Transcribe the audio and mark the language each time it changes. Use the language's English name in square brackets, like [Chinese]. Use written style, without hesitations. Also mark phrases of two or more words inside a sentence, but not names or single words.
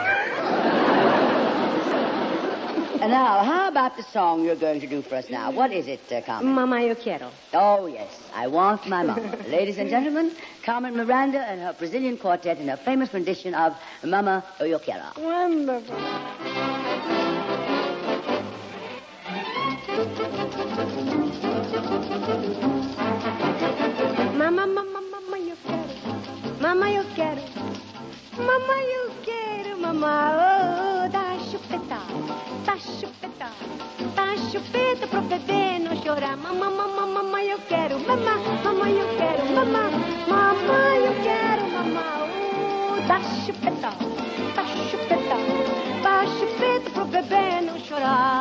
[English] And now, how about the song you're going to do for us now? What is it, Carmen? [Spanish] Mama, yo quiero. [English] Oh, yes. I want my mama. Ladies and gentlemen, Carmen Miranda and her Brazilian quartet in her famous rendition of Mama, yo quiero. Wonderful. [Spanish] Mama, yo quiero. Mama, yo quiero. Mama, yo quiero, mama, [Portuguese] oh, dá chupeta, dá chupeta, dá chupeta pro bebê não chorar. Mama, eu quero, mama, eu quero, mama, eu quero, mama, oh, dá chupeta pro bebê não chorar.